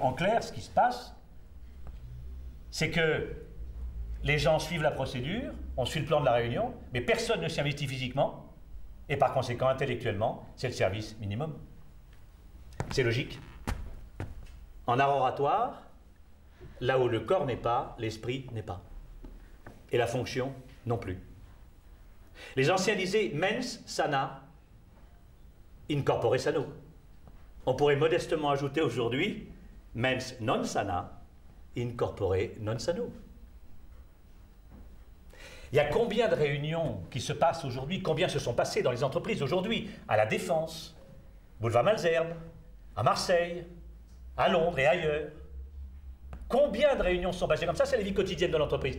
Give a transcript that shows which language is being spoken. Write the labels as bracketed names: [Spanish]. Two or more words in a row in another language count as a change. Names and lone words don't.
[French] En clair, ce qui se passe, c'est que les gens suivent la procédure, on suit le plan de la réunion, mais personne ne s'y investit physiquement, et par conséquent, intellectuellement, c'est le service minimum. C'est logique. En art oratoire, là où le corps n'est pas, l'esprit n'est pas. Et la fonction non plus. Les anciens disaient [Latin] mens sana, in corpore sano. [French] On pourrait modestement ajouter aujourd'hui [Latin] mens non sana, in corpore non sano. [French] Il y a combien de réunions qui se passent aujourd'hui, combien se sont passées dans les entreprises aujourd'hui, à la Défense, boulevard Malesherbes, à Marseille, à Londres et ailleurs. Combien de réunions sont passées comme ça? C'est la vie quotidienne de l'entreprise.